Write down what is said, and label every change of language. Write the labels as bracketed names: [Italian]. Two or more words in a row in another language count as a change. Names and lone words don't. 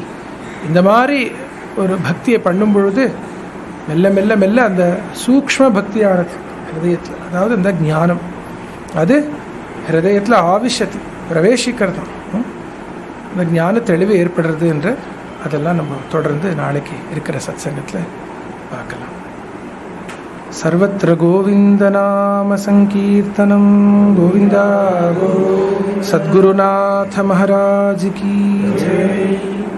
[Tamil] இந்த மாதிரி ஒரு பக்தியை பண்ணும் பொழுது மெல்ல மெல்ல மெல்ல அந்த சூக்ஷ்ம பக்தியானது ஹிருதயத்தில், அதாவது அந்த ஞானம் அது ஹிருதயத்தில் ஆவிஷதி, பிரவேசிக்கிறது, அந்த ஞான தெளிவு ஏற்படுறது என்று அதெல்லாம் நம்ம தொடர்ந்து நாளைக்கு இருக்கிற சத்சங்கத்தில் பார்க்கலாம். [Sanskrit] सर्वत्र गोविंदनाम संकीर्तनं गोविंदा. [Hindi] सद्गुरुनाथ महाराज की जय.